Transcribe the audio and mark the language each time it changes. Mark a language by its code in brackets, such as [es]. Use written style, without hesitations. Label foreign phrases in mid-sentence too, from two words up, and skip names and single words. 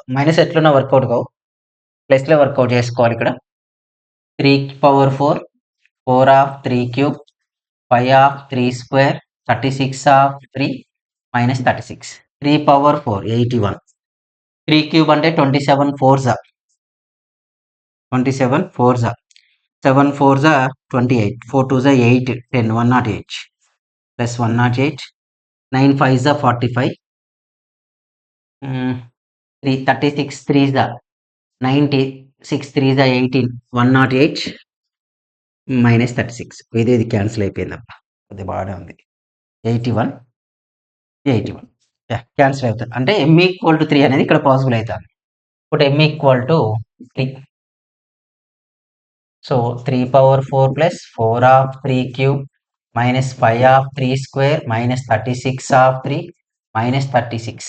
[te] మైనస్ ఎట్లున్నా వర్కౌట్ కావు, ప్లస్లో వర్కౌట్ చేసుకోవాలి. ఇక్కడ 3 పవర్ 4 4 ఆఫ్ 3³ 5 ఆఫ్ 3² 36 ఆఫ్ 3 మైనస్ 36. 3 పవర్ 4 81. 3³ అంటే 27 4s 27 4s 7 4s 28 4 2s 8 10 108 ప్లస్ 108 9 5s 45 3 36 3s 90 6 3s 18 108 మైనస్ 36. ఇది క్యాన్సిల్ అయిపోయిందప్ప. అది బాగానే ఉంది. 81 క్యాన్సిల్ అవుతుంది. అంటే m [en] equal to [te] 3 అనేది ఇక్కడ పాసిబుల్ అవుతుంది. ఇప్పుడు m [en] equal to [te] 3. సో 3 పవర్ 4 ప్లస్ 4 ఆఫ్ 3³ మైనస్ 5 ఆఫ్ 3² మైనస్ 36 ఆఫ్ 3 మైనస్ 36.